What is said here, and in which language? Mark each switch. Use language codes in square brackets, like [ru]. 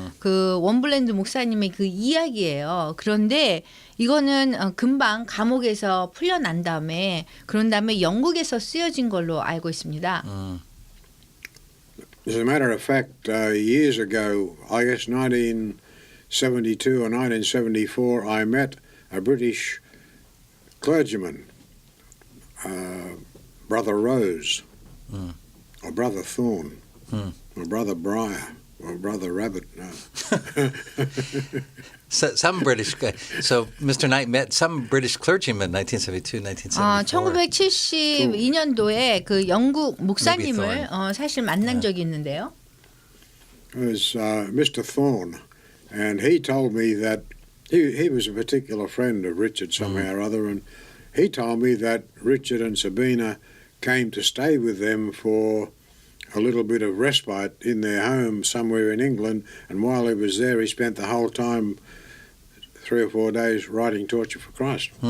[ko] 그 웜블랜드 목사님의 그 이야기예요. 그런데 이거는 금방 감옥에서 풀려난 다음에 그런 다음에 영국에서 쓰여진 걸로 알고 있습니다. [en] As a matter of fact, years ago, I guess 1972 or 1974, I met a British clergyman, Brother Rose, or Brother Thorn, or Brother Briar, or Brother Rabbit. No. Some British, so Mr. Knight met some British clergyman in 1972, 1974. [ko] 1972년도에 그 영국 목사님을 사실 만난 적이 있는데요. [en] It was Mr. Thorn, and he told me that he was a particular friend of Richard somehow or other, and he told me that Richard and Sabina came to stay with them for a little bit of respite in their home somewhere in England, and while he was there, he spent the whole time 3 or 4 days writing Torture for Christ.